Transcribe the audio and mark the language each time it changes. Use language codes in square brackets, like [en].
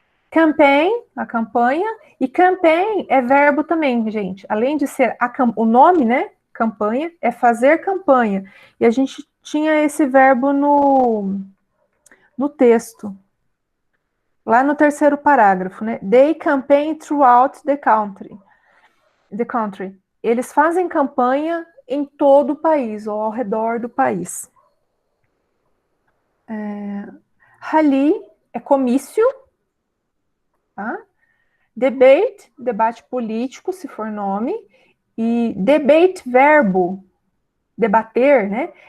[pt] Campaign, a campanha, e campaign é verbo também, gente. Além de ser o nome, né? Campanha, é fazer campanha. E a gente tinha esse verbo no texto. Lá no terceiro parágrafo, né? [en] They campaign throughout the country. [pt] Eles fazem campanha em todo o país, ou ao redor do país. Rally é comício, tá? Debate, debate político, se for nome, e debate, verbo, debater, né?